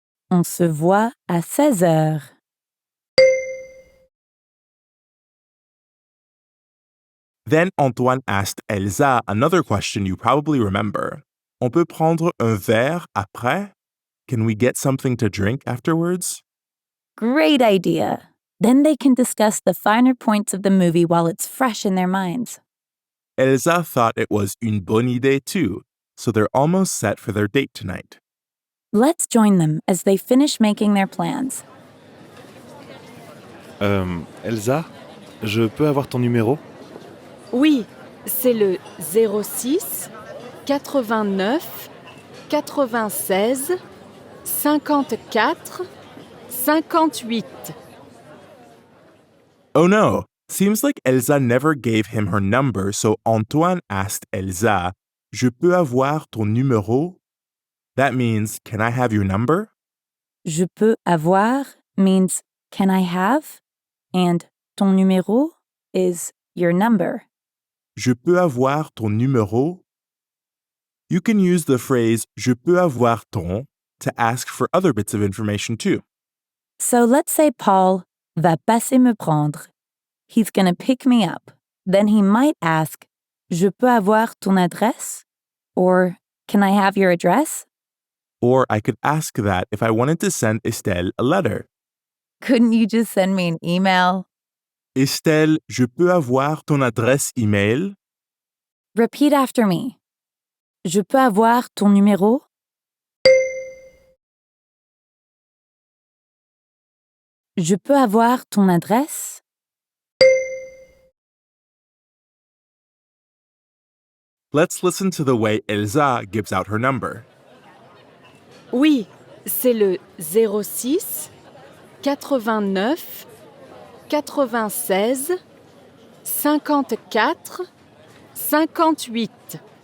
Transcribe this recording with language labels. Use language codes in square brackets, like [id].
[fr] On se voit à 16h. [en] Then Antoine asked Elsa another question you probably remember. [fr] On peut prendre un verre après? [en] Can we get something to drink afterwards? Great idea. Then they can discuss the finer points of the movie while it's fresh in their minds. Elsa thought it was [fr] une bonne idée [en] too, so they're almost set for their date tonight. Let's join them as they finish making their plans. [fr] Elsa, je peux avoir ton numéro? Oui, c'est le 06 89 96 54 58. [en] Oh no, seems like Elsa never gave him her number, so Antoine asked Elsa, [fr] Je peux avoir ton numéro? [en] That means, can I have your number? [fr] Je peux avoir [en] means can I have, and [fr] ton numéro [en] is your number. [fr] Je peux avoir ton numéro? [en] You can use the phrase [fr] Je peux avoir ton [en] to ask for other bits of information too. So let's say Paul [fr] va passer me prendre. [en] He's going to pick me up. Then he might ask, [fr] Je peux avoir ton adresse? [en] Or, can I have your address? Or I could ask that if I wanted to send Estelle a letter. Couldn't you just send me an email? [fr] Estelle, je peux avoir ton adresse email? [en] Repeat after me. [fr] Je peux avoir ton numéro? Je peux avoir ton adresse? [en] Let's listen to the way Elsa gives out her number. [fr] Oui, c'est le 06 89 96 54 58.